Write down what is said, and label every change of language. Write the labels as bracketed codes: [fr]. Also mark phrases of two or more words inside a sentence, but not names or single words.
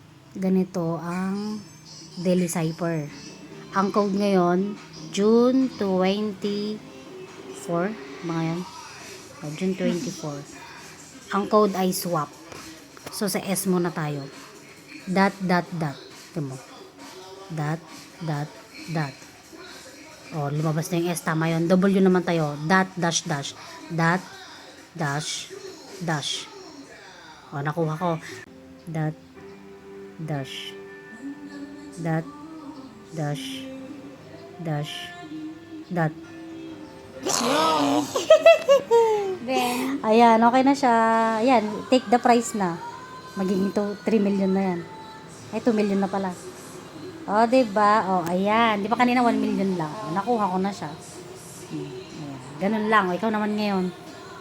[tl] ganito ang Daily Cipher. Ang code ngayon, June 24, mga yan. June 24. Ang code ay swap. So, sa S muna tayo. [en] Dot, dot, dot. [tl] Ito mo. [en] Dot, dot, dot. [tl] O, lumabas na yung S. Tama yun. W naman tayo. [en] Dot, dash, dash. Dot, dash, dash. [tl] O, nakuha ko. [en] Dot, dash. Dot, dash, dash, dot. Then, [tl] Ayan, okay na siya. Ayan, [en] take the price na. [tl] Magiging 3 million na yan. Ay, 2 million na pala. O, diba? O, ayan. Di ba kanina 1 million lang? O, nakuha ko na siya. Ayan. Ganun lang. O, ikaw naman ngayon.